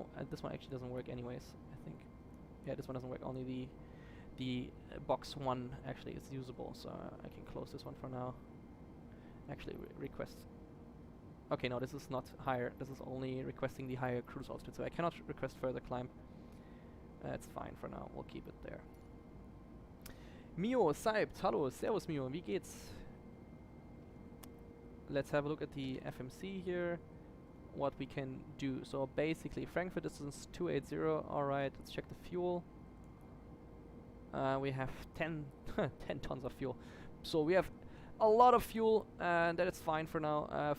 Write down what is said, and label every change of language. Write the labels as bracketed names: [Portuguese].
[English] This one actually doesn't work anyways, I think. Yeah, this one doesn't work. Only the box 1 actually is usable, so I can close this one for now. Actually, request. Okay, no, this is not higher. This is only requesting the higher cruise altitude, so I cannot request further climb. That's fine for now. We'll keep it there. [German] Mio, Seibt, hallo, servus Mio, wie geht's? [English] Let's have a look at the FMC here. What we can do. So basically, Frankfurt distance 280. Alright, let's check the fuel. We have 10 tons of fuel. So we have a lot of fuel, and that is fine for now.